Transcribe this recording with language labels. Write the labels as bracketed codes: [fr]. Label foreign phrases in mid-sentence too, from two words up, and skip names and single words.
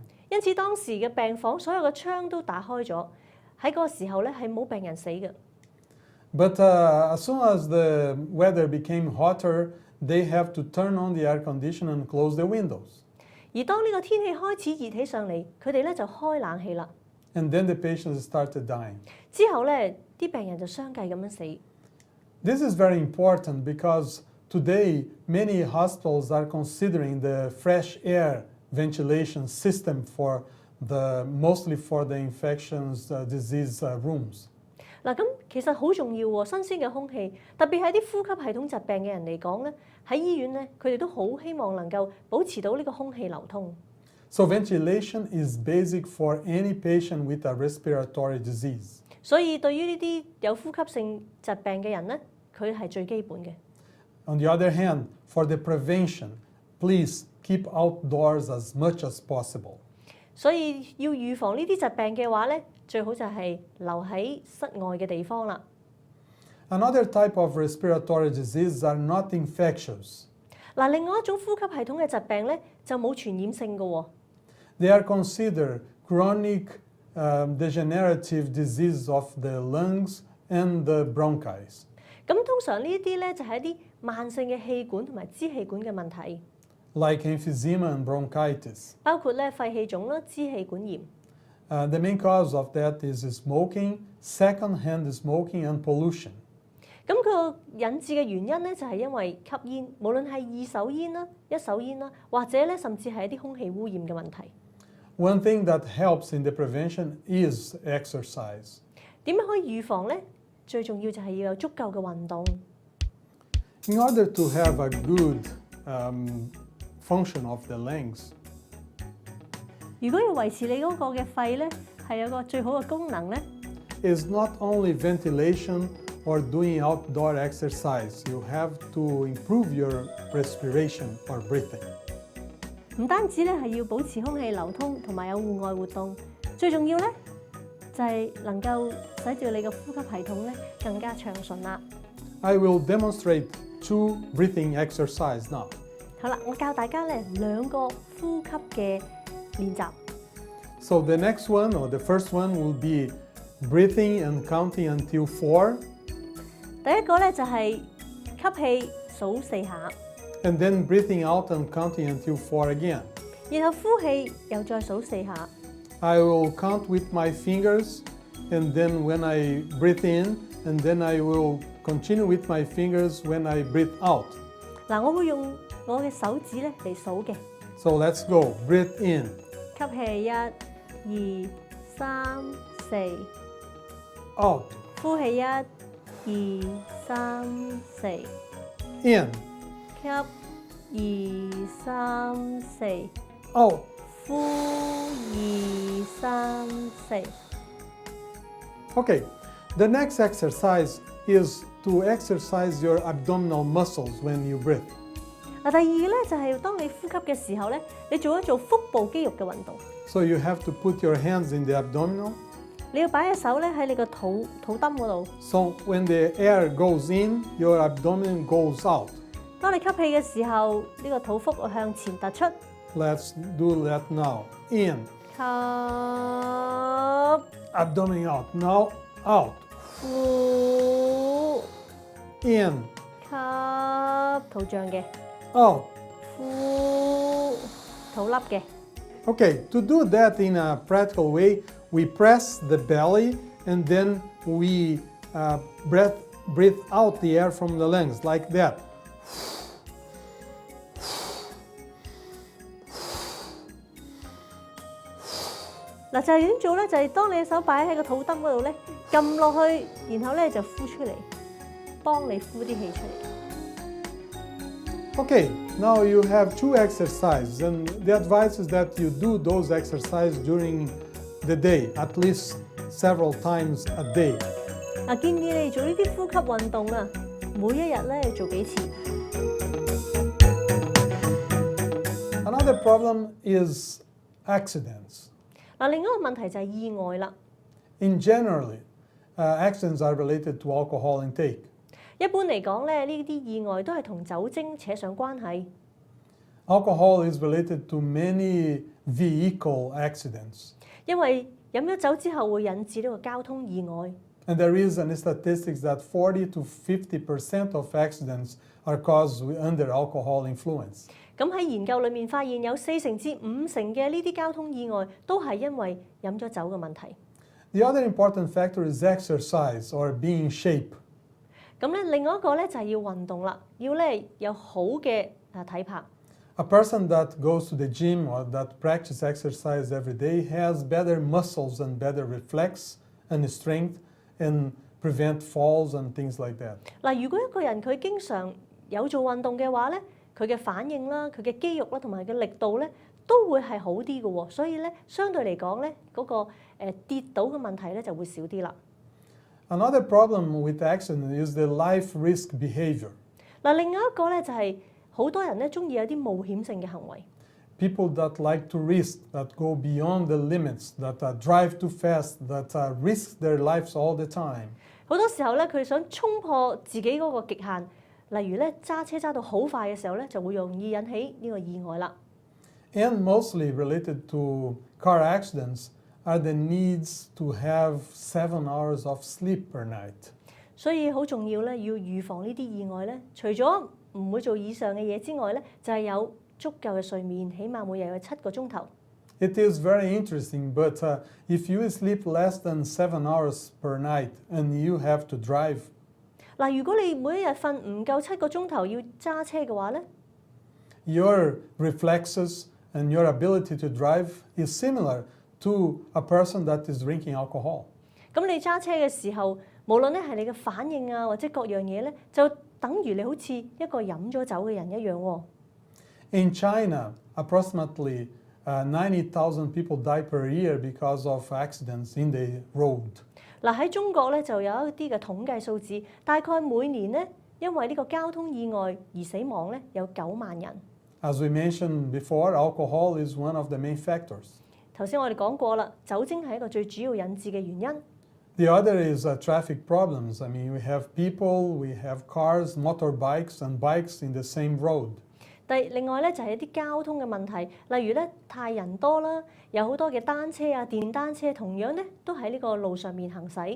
[yue] 因此當時嘅病房所有嘅窗都打開咗，喺嗰個時候咧係冇病人死嘅。 [en] But as soon as the weather became hotter, they have to turn on the air conditioner and close the windows. [yue] 而當呢個天氣開始熱起上嚟，佢哋咧就開冷氣啦。 [en] And then the patients started dying. [yue] 之後咧，啲病人就相繼咁樣死。 [en] This is very important because today many hospitals are considering the fresh air ventilation system for mostly for the infections disease rooms. [yue] 嗱，咁其實好重要喎，新鮮嘅空氣，特別係啲呼吸系統疾病嘅人嚟講咧，喺醫院咧，佢哋都好希望能夠保持到呢個空氣流通。 [en] So ventilation is basic for any patient with a respiratory disease. [yue] 所以對於呢啲有呼吸性疾病嘅人咧，佢係最基本嘅。 [en] On the other hand, for the prevention, please keep outdoors as much as possible. [yue] 所以要預防呢啲疾病嘅話咧，最好就係留喺室外嘅地方啦。 [en] Another type of respiratory diseases are not infectious. [yue] 嗱，另外一種呼吸系統嘅疾病咧，就冇傳染性嘅喎。 [en] They are considered chronic degenerative disease of the lungs and the bronchi. [yue] 咁通常呢啲咧就係一啲慢性嘅氣管同埋支氣管嘅問題， [en] like emphysema and bronchitis. [yue] 包括咧肺氣腫啦、支氣管炎。 [en] The main cause of that is smoking, second-hand smoking and pollution. [yue] 咁佢引致嘅原因咧就係因為吸煙，無論係二手煙啦、一手煙啦，或者咧甚至係一啲空氣污染嘅問題。 [en] One thing that helps in the prevention is exercise. [yue] 點樣可以預防咧？最重要就係要有足夠嘅運動。 [en] In order to have a good function of the lungs, [yue] 如果要維持你嗰個嘅肺咧，係有個最好嘅功能咧， [en] is not only ventilation or doing outdoor exercise. You have to improve your respiration or breathing. [yue] 唔單止咧係要保持空氣流通同埋有戶外活動，最重要咧就係能夠使住你嘅呼吸系統咧更加暢順啦。 [en] I will demonstrate 2 breathing exercise now. [yue] 好啦，我教大家咧2個呼吸嘅練習。 [en] So the next one or the first one will be breathing and counting until 4. [yue] 第一個咧就係吸氣數4下， [en] And then breathing out and counting until 4 again. [yue] 然後呼氣又再數4下。 [en] I will count with my fingers and then when I breathe in and then I will continue with my fingers when I breathe out. [yue] 嗱，我會用我嘅手指咧嚟數嘅。 [en] So let's go. Breathe in. [yue] 吸氣1、2、3、4， [en] Out. [yue] 呼氣1、2、3、4， [en] In. [yue] 吸2、3、4， [en] Out. [yue] 呼2、3、4。 [en] Okay. The next exercise is to exercise your abdominal muscles when you breathe. [yue] 嗱，第二咧就係當你呼吸嘅時候咧，你做一做腹部肌肉嘅運動。 [en] So you have to put your hands in the abdominal. [yue] 你要擺隻手咧喺你個肚墩嗰度。 [en] So when the air goes in, your abdomen goes out. [yue] 當你吸氣嘅時候，呢個肚腹會向前突出。 [en] Let's do that now. In. [yue] 吸， [en] Abdomen out. Now out. [yue] 呼， [en] In. [yue] 吸，肚脹嘅。 [en] Out. [yue] 呼，肚凹嘅。 [en] Okay, to do that in a practical way, we press the belly and then we breathe out the air from the lungs like that. [yue] 嗱，就係點做咧？就係當你嘅手擺喺個肚墩嗰度咧，撳落去，然後咧就呼出嚟，幫你呼啲氣出嚟。 [en] Okay, now you have two exercises, and the advice is that you do those exercises during the day, at least several times a day. [yue] 嗱，建議你哋做呢啲呼吸運動啊，每一日咧做幾次。 [en] Another problem is accidents. [yue] 嗱，另一個問題就係意外啦。 [en] In generally, accidents are related to alcohol intake. [yue] 一般嚟講咧，呢啲意外都係同酒精扯上關係。 [en] Alcohol is related to many vehicle accidents. [yue] 因為飲咗酒之後會引致呢個交通意外。 [en] And there is an statistics that 40 to 50% of accidents are caused under alcohol influence. [yue] 咁喺研究裏面發現有40%至50%嘅呢啲交通意外都係因為飲咗酒嘅問題。 [en] The other important factor is exercise or being in shape. [yue] 咁咧，另外一個咧就係要運動啦，要咧有好嘅體魄。 [en] A person that goes to the gym or that practice exercise every day has better muscles and better reflex and strength and prevent falls and things like that. [yue] 嗱，如果一個人佢經常有做運動嘅話咧，佢嘅反應啦、佢嘅肌肉啦同埋佢嘅力度咧都會係好啲嘅喎，所以咧相對嚟講咧嗰個跌倒嘅問題咧就會少啲啦。 [en] Another problem with accident is the life risk behavior. [yue] 嗱，另外一個咧就係好多人咧中意有啲冒險性嘅行為。 [en] People that like to risk, that go beyond the limits, that drive too fast, that risk their lives all the time. [yue] 好多時候咧，佢想衝破自己嗰個極限，例如咧揸車揸到好快嘅時候咧，就會容易引起呢個意外啦。 [en] And mostly related to car accidents are the needs to have 7 hours of sleep per night. [yue] 所以好重要咧，要預防呢啲意外咧，除咗唔會做以上嘅嘢之外咧，就係有足夠嘅睡眠，起碼每日有7個鐘頭。 [en] It is very interesting, but if you sleep less than 7 hours per night and you have to drive, [yue] 嗱，如果你每一日瞓唔夠7個鐘頭要揸車嘅話咧， [en] your reflexes and your ability to drive is similar to a person that is drinking alcohol. [yue] 咁你揸車嘅時候，無論咧係你嘅反應啊，或者各樣嘢咧，就等於你好似一個飲咗酒嘅人一樣喎。 [en] In China, approximately 90,000 people die per year because of accidents in the road. [yue] 嗱，喺中國咧就有一啲嘅統計數字，大概每年咧因為呢個交通意外而死亡咧有9萬人。 [en] As we mentioned before, alcohol is one of the main factors. [yue] 頭先我哋講過啦，酒精係一個最主要引致嘅原因。 [en] The other is traffic problems. I mean, we have people, we have cars, motorbikes, and bikes in the same road. [yue] 另外咧就係一啲交通嘅問題，例如咧太人多啦，有好多嘅單車啊、電單車同樣咧都喺呢個路上面行駛。